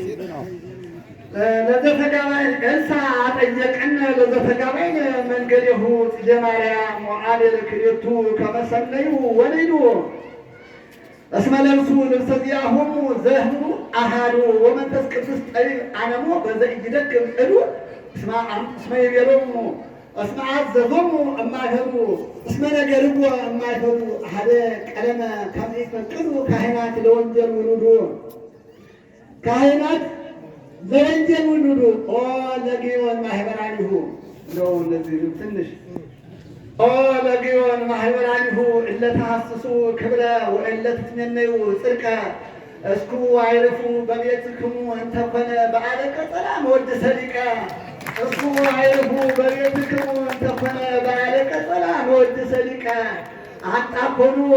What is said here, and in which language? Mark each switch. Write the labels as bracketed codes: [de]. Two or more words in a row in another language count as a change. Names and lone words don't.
[gez] ለዘተጋባይ ኤልሳዕ ጠየቀነ ለዘተጋባይነ መንገሌሁ ጽጌ ማርያም ወአቤል ክልኤቱ ከመ ሰነዩ ወነዩ እስመ ለብሱ ልብሰ ዚአሆሙ ዘህቡ አሐዱ ወመንፈስ ቅዱስ ጠቢብ አነሞ በዘኢይደክም እዱ እስመ ይቤሎሙ እስመ አዘዞሙ እማይፈዱ እስመ ነገርዎ እማይፈዱ አሐደ ቀለመ ከመ ይፈቅዱ ካህናት ለወንጌል ውሉዱ ካህናት ለወንጌል ውሉዱ ኦ ለግዮን ማህበራኒሁ [am] ነው። እነዚህ ትንሽ [gez] ኦ ለግዮን ማህበራኒሁ እለ ተሐስሱ ክብረ ወእለ ትትመነዩ ጽድቀ እስኩ አይርፉ በቤትክሙ እንተ ኮነ በዓለ ቀጸላ መወድሰ ሊቀ እስኩ አይርፉ በቤትክሙ እንተ ኮነ በዓለ ቀጸላ መወድሰ ሊቀ አጣኮኑ